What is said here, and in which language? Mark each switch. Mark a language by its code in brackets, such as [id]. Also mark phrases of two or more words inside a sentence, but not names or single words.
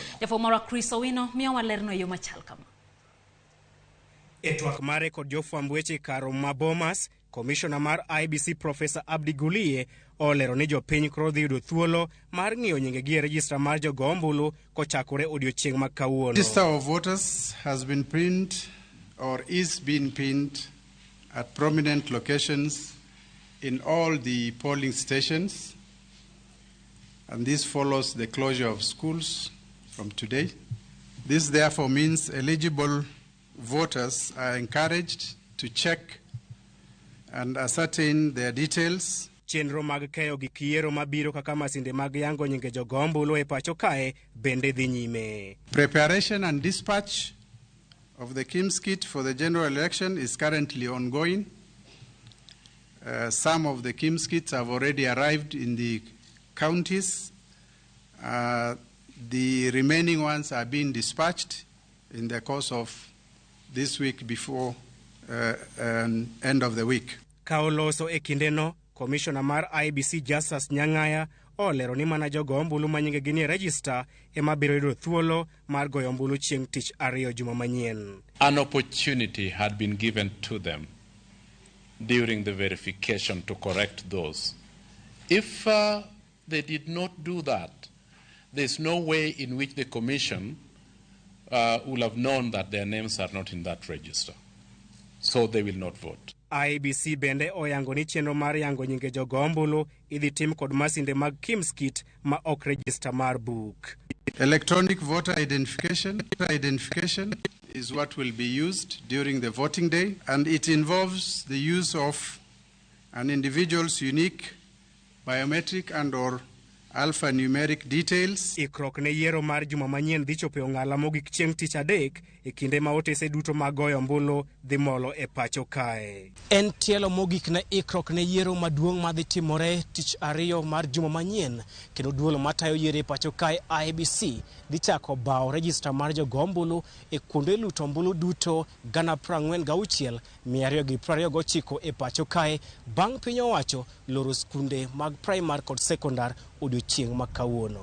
[luo] Jafwambo Chris Owino miyo walerno e yo machal kama. E twak mare kod jofwamb weche karo ma Bomas, komishona mar IBC Profesa Abdi Guliye olero ni jopiny koro dhi yudo thuolo mar ng'iyo nyingegi e rejista mar jogo ombulu kochakore odiechieng' ma kawuono. [en] Register of voters has been pinned or is being pinned at prominent locations in all the polling stations, and this follows the closure of schools from today. This therefore means eligible voters are encouraged to check and ascertain their details. [luo] Chenro mag keyo gik yiero mabiro kaka masinde mag yango nyinge jogo ombulu e pacho kae bende dhi nyime. [en] Preparation and dispatch of the KIMS kit for the general election is currently ongoing. Some of the KIMS kits have already arrived in the counties. The remaining ones are being dispatched in the course of this week before end of the week. [luo] Kaoloso e kindeno, komishona mar IBC Justice Nyang'aya olero ni mana jogo ombulu ma nyingegi ni register ema biro yudo thuolo mar goyo ombulu chieng' tich ariyo juma manyien. [en] An opportunity had been given to them during the verification to correct those. If they did not do that, there's no way in which the commission will have known that their names are not in that register. So they will not vote. [luo] IBC bende oyango ni chenro mar yango nyinge jogo ombulu idhi tim kod masinde mag KIMS kit ma ok register mar book. [en] Electronic voter identification is what will be used during the voting day, and it involves the use of an individual's unique biometric and or alphanumeric details. [luo] Ikruok ne yiero mar juma manyien dhi chopo ong'ala mogik chieng' tich adek e kinde ma otese duto mag goyo ombulu dhi molo e pacho kae. En tielo mogik na ikruok ne yiero maduong' madhi timore tich ariyo mar juma manyien, kendo duolo matayo yiero e pacho kae IBC dhi chako bawo rejista mar jogo ombulu e kuonde luto ombulu duto 46,229 e pacho kae bang' piny owacho loro skunde mag primary kod sekondar odiochieng' ma kawuono.